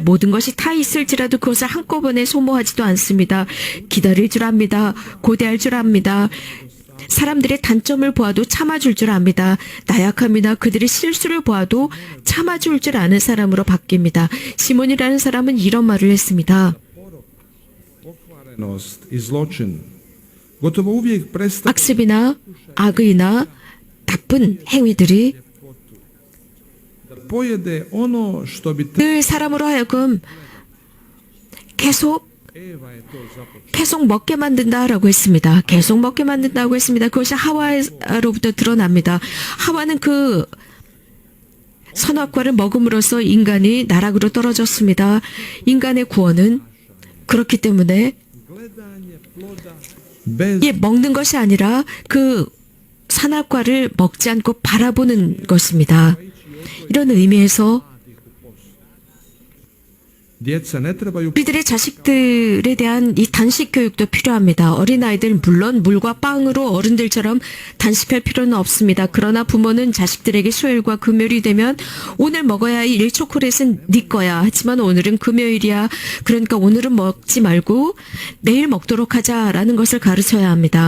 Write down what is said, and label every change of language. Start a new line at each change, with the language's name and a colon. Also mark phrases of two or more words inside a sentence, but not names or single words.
Korean: 모든 것이 다 있을지라도 그것을 한꺼번에 소모하지도 않습니다. 기다릴 줄 압니다. 고대할 줄 압니다. 사람들의 단점을 보아도 참아줄 줄 압니다. 나약합니다. 그들의 실수를 보아도 참아줄 줄 아는 사람으로 바뀝니다. 시몬이라는 사람은 이런 말을 했습니다.
Croatian: pokvarenost i zločin gotovo uvijek predstavlja
Korean: 악습이나 악의나 나쁜 행위들이
Croatian: pojede ono što bi
Korean: 늘 사람으로 하여금 계속
Croatian: Eva je to započela.
Korean: 계속 먹게 만든다라고 했습니다. 계속 먹게 만든다고 했습니다. 그것이 하와로부터 드러납니다. 하와는 그 선악과를 먹음으로써 인간이 나락으로 떨어졌습니다. 인간의 구원은 그렇기 때문에
Croatian: Gledanje ploda bez
Korean: 예, 먹는 것이 아니라 그 선악과를 먹지 않고 바라보는 것입니다. 이런 의미에서
Croatian: djeca ne trebaju
Korean: 우리들의 자식들에 대한 이 단식 교육도 필요합니다. 어린아이들 물론 물과 빵으로 어른들처럼 단식할 필요는 없습니다. 그러나 부모는 자식들에게 수요일과 금요일이 되면 오늘 먹어야 할 이 초콜릿은 네 거야. 하지만 오늘은 금요일이야. 그러니까 오늘은 먹지 말고 내일 먹도록 하자라는 것을 가르쳐야 합니다.